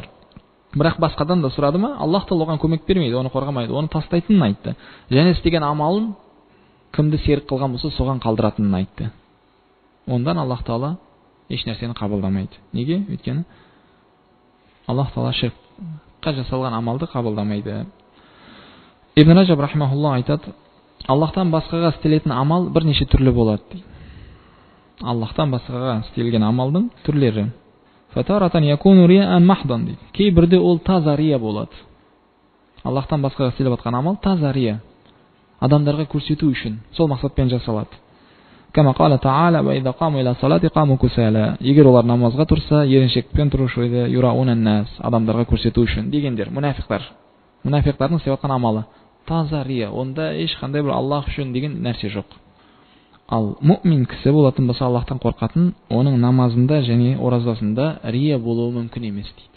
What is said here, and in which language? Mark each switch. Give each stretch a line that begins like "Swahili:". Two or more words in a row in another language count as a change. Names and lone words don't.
Kazakh: Бірақ басқадан да сұрады ма, Аллах Таала оған көмек бермейді, оны қорғамайды, оны тастайтынын айтты. Және істеген амалын кімді серік қылған болса, соған қалдыратынын айтты. Ондан Аллах Таала еш нәрсені қабылдамайды. Неге? Өйткені Аллах Таала ширкқа жасалған амалды қабылдамайды. Ибн Раджаб рахимахулла айтады, Аллахтан басқаға істелетін амал бірнеше түрлі болады дейді. Аллахтан басқаға істелген амалдың түрлері.
Arabic: فتارة يكون رياء محضا
Kazakh: дейді. Кейбірде ол таза рия болады. Аллахтан басқаға істеліп жатқан амал таза рия. Адамдарға көрсету үшін, сол мақсатпен жасалады.
Arabic: كما قال تعالى وإذا قاموا إلى الصلاة قاموا كسالى.
Kazakh: Егер олар намазға тұрса, еріншекпен тұрушы еді,
Arabic: يراءون الناس,
Kazakh: адамдарға көрсету үшін дегендер, мұнафиқтар. Мұнафиқтардың істеп жатқан амалы таза рия. Онда ешқандай бір Аллах үшін деген нәрсе жоқ. Ал муъмин кісі болатын болса, Аллахтан қорқатын, оның намазында және оразасында рия болуы мүмкін емес дейді.